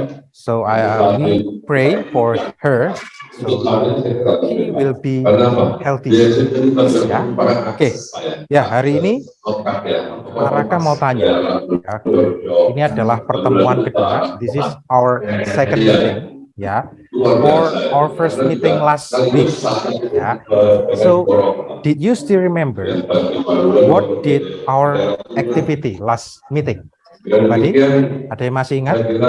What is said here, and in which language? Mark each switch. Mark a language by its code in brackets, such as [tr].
[en] So we pray for her, so he will be healthy. [id] Ya, oke. Ya, hari ini Paraka mau tanya. Ya, ini adalah pertemuan kedua. [en] This is our second meeting. Ya, for our first meeting last week. Ya, so did you still remember what did our activity last meeting? [id] Tadi ada yang masih ingat?